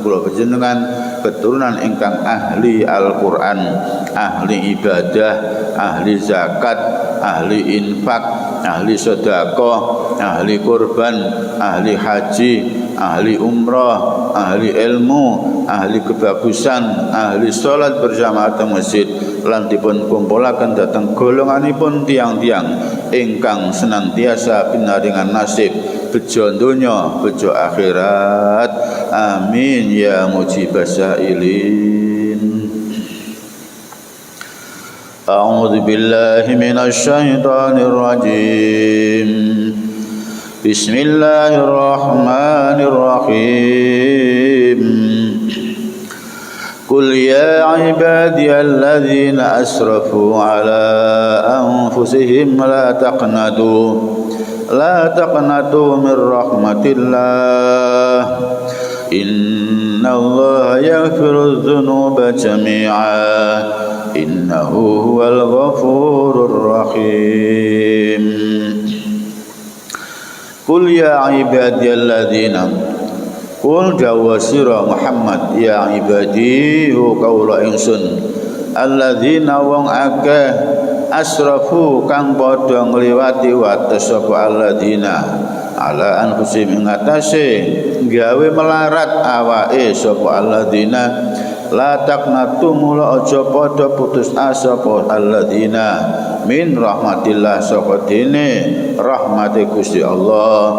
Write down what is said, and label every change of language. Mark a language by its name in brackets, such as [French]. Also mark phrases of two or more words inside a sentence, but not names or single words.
[Javanese] kula panjenengan, keturunan ingkang ahli Al-Qur'an, ahli ibadah, ahli zakat, ahli infak, ahli sedekah, ahli kurban, ahli haji, ahli umrah, ahli ilmu, ahli kebagusan, ahli salat berjamaah teng masjid, lan dipun kumpulaken dhateng golonganipun tiang-tiang ingkang senantiasa pinaringan nasib bejo donya bejo akhirat. [Arabic] آمين يا مجيب السائلين. أعوذ بالله من الشيطان الرجيم. بسم الله الرحمن الرحيم. قل يا عبادي الذين أسرفوا على أنفسهم لا تقنطوا من رحمة الله. إن الله يغفر الذنوب جميعا. إنه هو الغفور الرحيم. قل يا عبادي الذين, qul [Javanese] dawa sira Muhammad, [Arabic] يا عبادي [Javanese] kaula ingsun, alladzina wong akeh asrafu kang padha ngliwati wates sapa [Arabic] الذين على أنفسهم [Javanese] ngatasé gawe melarat awake sapa [Arabic] الذين لا تقنطوا [Javanese] mula aja padha putus asa sapa [Arabic] الذين من رحمة الله [Javanese] saka dene rahmate Gusti Allah.